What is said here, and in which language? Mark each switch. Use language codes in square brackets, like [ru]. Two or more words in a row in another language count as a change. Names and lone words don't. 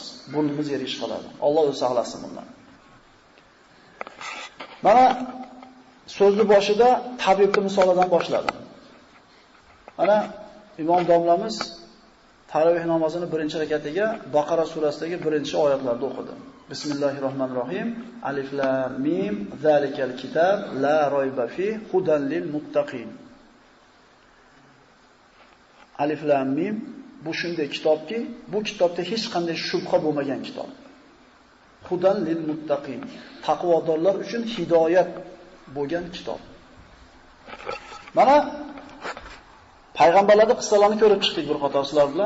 [uz] Burnimiz yerga chiqadi. Alloh o'zi saqlasin bundan. Mana so'zni boshida tabibning misolidan boshladim. Mana imom domlamiz tarovih namozini birinchi rakatiga Baqara surasidagi birinchi oyatlarni o'qidi. Bismillahirrohmanirrohim. [ar] الم ذلك الكتاب لا ريب في هدى للمتقين. الم [uz] bu shunday kitobki, bu kitobda hech qanday shubha bo'lmagan kitob. [ar] هدى للمتقين. [uz] Taqvodorlar uchun hidoyat bo'lgan kitob. Mana payg'ambarlarning qissalarini ko'rib chiqdik bir qator sizlar bilan.